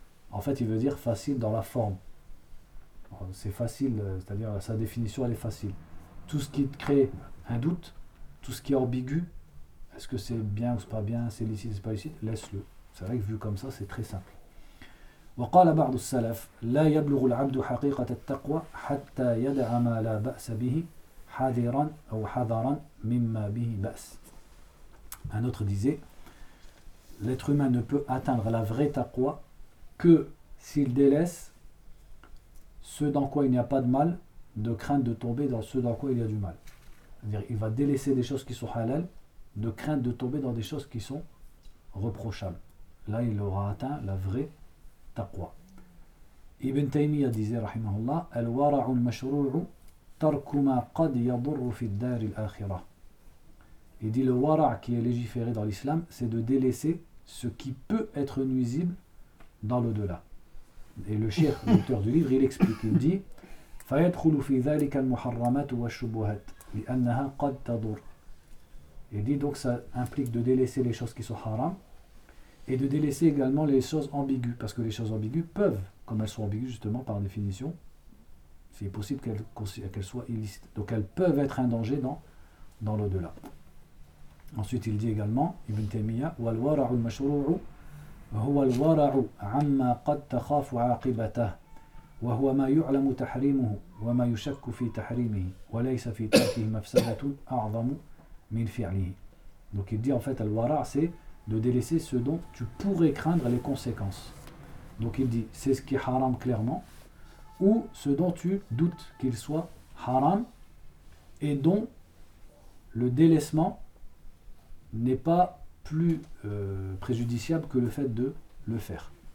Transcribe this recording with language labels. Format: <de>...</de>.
<fr>En fait, il veut dire facile dans la forme. C'est facile, c'est-à-dire sa définition elle est facile. Tout ce qui te crée un doute, tout ce qui est ambigu, est-ce que c'est bien ou c'est pas bien, c'est licite ou c'est pas licite, laisse-le. C'est vrai que vu comme ça, c'est très simple.</fr> <ar>وقال بعض السلف لا يبلغ العبد حقيقة التقوى حتى يدع ما لا بأس به حذرا أو حذرا مما به بأس.</ar> <fr>Un autre disait, l'être humain ne peut atteindre la vraie taqwa que s'il délaisse ce dans quoi il n'y a pas de mal, de crainte de tomber dans ce dans quoi il y a du mal. C'est-à-dire il va délaisser des choses qui sont halal, de crainte de tomber dans des choses qui sont reprochables. Là, il aura atteint la vraie taqwa. Ibn Taymiyyah disait, rahimahullah,</fr> <ar>al-wara'u al-mashru'u tarku ma qad yadurru fi ad-dar al-akhirah.</ar> <fr>Il dit le wara' qui est légiféré dans l'islam, c'est de délaisser ce qui peut être nuisible dans l'au-delà. Et le cheikh, l'auteur du livre, il explique, il dit</fr> <ar>فَيَدْخُلُ فِي ذَلِكَ الْمُحَرَّمَاتُ وَالشُّبُهَاتُ لِأَنَّهَا قَدْ تَضُرُ.</ar> <fr>Il dit donc ça implique de délaisser les choses qui sont haram et de délaisser également les choses ambiguës, parce que les choses ambiguës peuvent, comme elles sont ambiguës justement par définition, c'est possible qu'elles soient illicites. Donc elles peuvent être un danger dans l'au-delà. Ensuite il dit également Ibn Taymiyyah</fr> <ar>وَالْوَرَعُ الْمَشْرُوعُ هو الورع عما قد تخاف عاقبته وهو ما يعلم تحريمه وما يشك في تحريمه وليس في تركه مفسدة أعظم من فعله.</ar> <fr>Donc il dit en fait le wara c'est de délaisser ce dont tu pourrais craindre les conséquences. Donc il dit c'est ce qui est haram clairement ou ce dont tu doutes qu'il soit haram et dont le délaissement n'est pas plus préjudiciable que le fait de le faire.</fr>